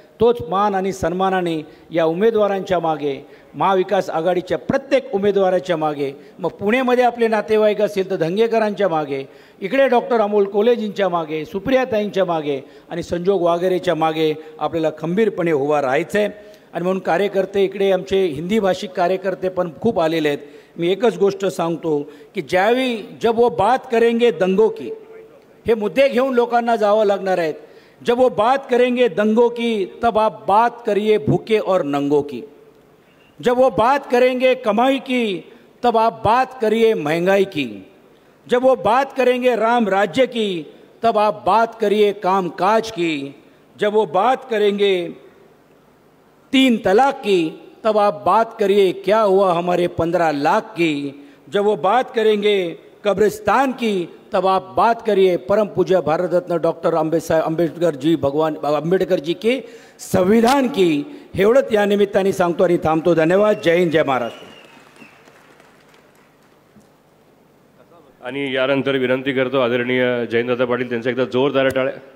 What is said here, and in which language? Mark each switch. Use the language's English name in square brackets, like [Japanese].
[Marathi] तोच मान आणि सन्मानाने या उमेदवारांच्या मागे, महाविकास आघाडीच्या प्रत्येक उमेदवाराच्या मागे, मग पुणेमध्ये आपले नातेवाईक असतील तर धंगेकरांच्या मागे, इकडे डॉक्टर अमोल कोलेजींच्या मागे, सुप्रियाताईंच्या मागे आणि संजोग वागेरेच्या मागे आपल्याला खंबीरपणे उभा राहायचं आहे. आणि म्हणून कार्यकर्ते इकडे आमचे हिंदी भाषिक कार्यकर्ते पण खूप आलेले आहेत. मी एकच गोष्ट सांगतो की [Hindi] जब वो बात करेंगे दंगों की, [Marathi] हे मुद्दे घेऊन लोकांना जावं लागणार आहेत. [Hindi] जब वो बात करेंगे दंगों की तब आप बात करिए भूखे और नंगों की. जब वो बात करेंगे कमाई की तब आप बात करिए महंगाई की. जब वो बात करेंगे राम राज्य की तब आप बात करिए काम काज की. जब वो बात करेंगे 3 तलाक की तब आप बात करिए क्या हुआ हमारे 15 लाख की. जब वो बात करेंगे कब्रिस्तान की तब आप बात करिए परम पूज्य भारत रत्न डॉक्टर आंबेडकर जी के संविधान की. [Marathi] एवढंच या निमित्ताने सांगतो आणि थांबतो. धन्यवाद. जय हिंद, जय महाराष्ट्र. आणि यानंतर विनंती करतो आदरणीय जयंतदादा पाटील त्यांचा एकदा जोरदार टाळ्या.